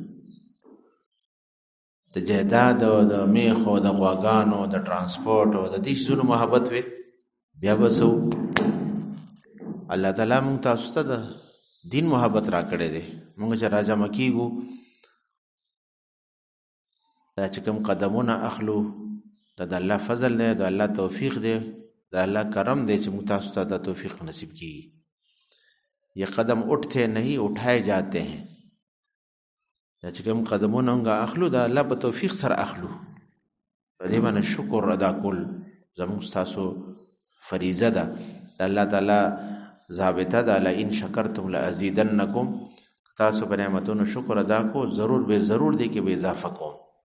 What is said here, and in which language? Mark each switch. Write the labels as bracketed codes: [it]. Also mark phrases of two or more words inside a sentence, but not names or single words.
[ps] د جایداد او د میخو د غواګانو د ټرانسپورټ او د دې شیزونو محبت وي، بیا به څه الله تعالی موږ تاسو ته د دین محبت را کړی دی. موږ چې راجمع کېږو دا چې کوم قدمونه اخلو دا د الله فضل دی، د الله توفیق دی، د الله کرم دی چې موږ تاسو ته د توفیق نصیب کیږي. [ur] یہ قدم اٹھتے نہیں اٹھائے جاتے ہیں. [ps] دا چې کوم قدمونه موږ اخلو د الله په توفیق سره اخلو. په دې باندې شکر ادا کول زموږ تاسو فریضه ده. د الله تعالی ضابطه ده [ar] لئن شکرتم لازیدنکم. [ps] تاسو په نعمتونو شکر ادا کو ضرور دی کې به اضافه کوم.